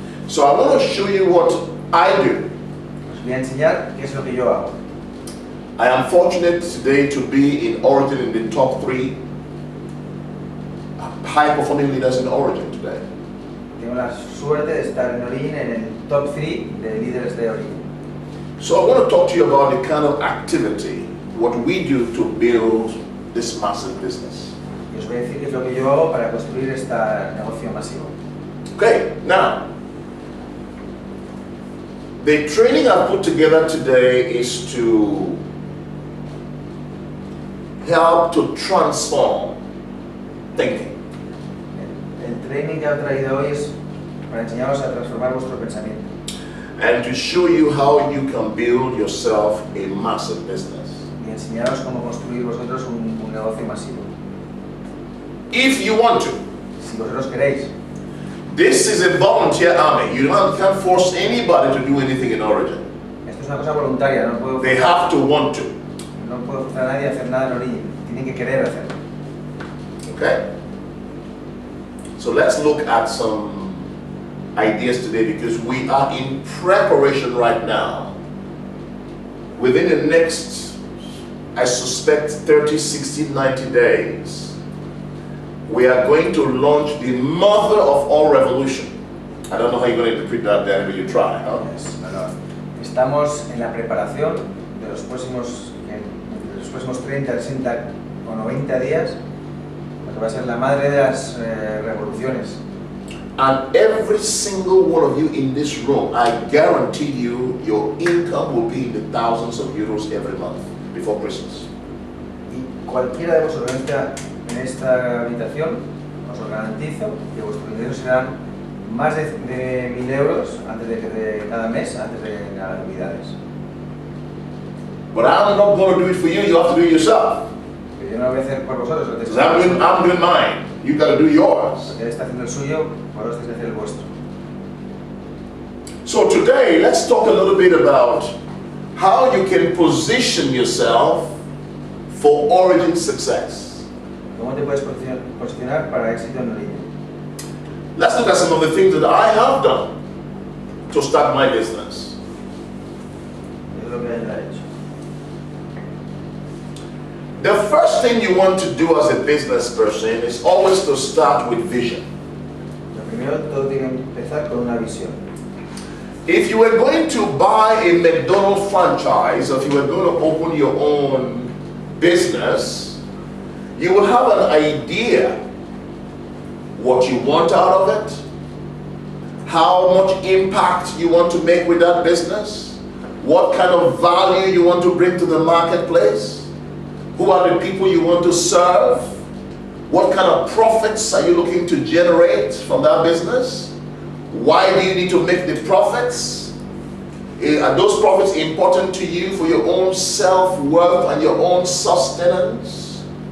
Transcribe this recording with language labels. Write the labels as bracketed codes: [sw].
[en] So I want to show you what I do. [es] Os voy a enseñar qué es lo que yo hago. [en] I am fortunate today to be in Origin in the top 3 high-performing leaders in Origin today. [es] Tengo la suerte de estar en Origin en el top 3 de líderes de Origin. [en] So I want to talk to you about the kind of activity, what we do to build this massive business. [es] Y os voy a decir qué es lo que yo hago para construir este negocio masivo. [en] Okay, now, the training I put together today is to help to transform thinking. [es] El training que he traído hoy es para enseñaros a transformar vuestro pensamiento. [en] And to show you how you can build yourself a massive business. [es] Y enseñaros cómo construir vosotros un negocio masivo. [en] If you want to. [es] Si vosotros queréis. [en] This is a volunteer army. You can't force anybody to do anything in Origin. [es] Esto es una cosa voluntaria, no puedo [en] They have to want to. [es] no puedo forzar a nadie a hacer nada en Origin. Tienen que querer hacerlo. [en] Okay? So let's look at some ideas today because we are in preparation right now. Within the next, I suspect 30, 60, 90 days, we are going to launch the mother of all revolution. I don't know how you're going to interpret that there, but you try, huh? [es] Yes, estamos en la preparación de los próximos 30, 60 o 90 días, lo que va a ser la madre de las revoluciones. [en] And every single one of you in this room, I guarantee you, your income will be in the thousands of euros every month before Christmas. [es] Y cualquiera de vosotros en esta habitación, os lo garantizo que vuestros ingresos serán más de 1.000 euros antes de cada mes, antes de las Navidades. [en] But I'm not going to do it for you, you have to do it yourself. [es] Pero yo no lo voy a hacer por vosotros, lo tenéis que [en] Because I'm doing mine. You got to do yours. [es] Él está haciendo el suyo, vosotros tenéis que hacer el vuestro. [en] So today, let's talk a little bit about how you can position yourself for Origin success. [es] ¿Cómo te puedes posicionar para éxito en Origin? [en] Let's look at some of the things that I have done to start my business. [es] Es lo que él ha hecho. [en] The first thing you want to do as a business person is always to start with vision. [es] Lo primero, todo tiene que empezar con una visión. [en] If you were going to buy a McDonald's franchise, or if you were going to open your own business, you will have an idea what you want out of it, how much impact you want to make with that business, what kind of value you want to bring to the marketplace, who are the people you want to serve, what kind of profits are you looking to generate from that business, why do you need to make the profits, are those profits important to you for your own self-worth and your own sustenance?